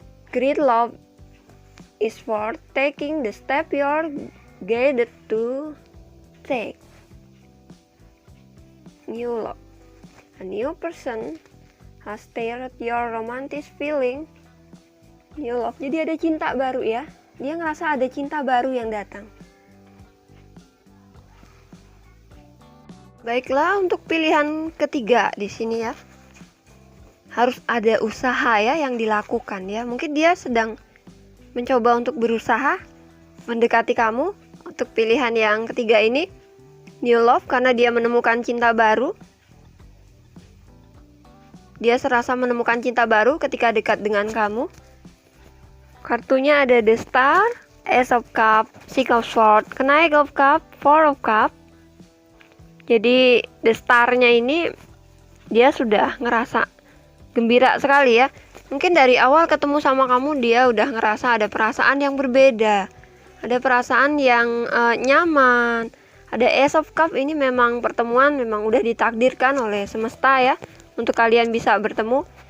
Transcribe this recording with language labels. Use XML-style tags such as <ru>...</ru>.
<en>Great love is for taking the step you're guided to take. New love. A new person has stirred your romantic feeling. New love.</en> <id>Jadi ada cinta baru ya. Dia ngerasa ada cinta baru yang datang. Baiklah, untuk pilihan ketiga di sini ya, harus ada usaha ya yang dilakukan ya. Mungkin dia sedang mencoba untuk berusaha mendekati kamu. Untuk pilihan yang ketiga ini,</id> <en>new love,</en> <id>karena dia menemukan cinta baru. Dia serasa menemukan cinta baru ketika dekat dengan kamu. Kartunya ada The Star, Ace of Cup, Six of Swords, Knight of Cup, Four of Cup. Jadi The Star-nya ini dia sudah ngerasa gembira sekali ya. Mungkin dari awal ketemu sama kamu dia udah ngerasa ada perasaan yang berbeda, ada perasaan yang nyaman. Ada Ace of Cup, ini memang pertemuan memang udah ditakdirkan oleh semesta ya, untuk kalian bisa bertemu.</id>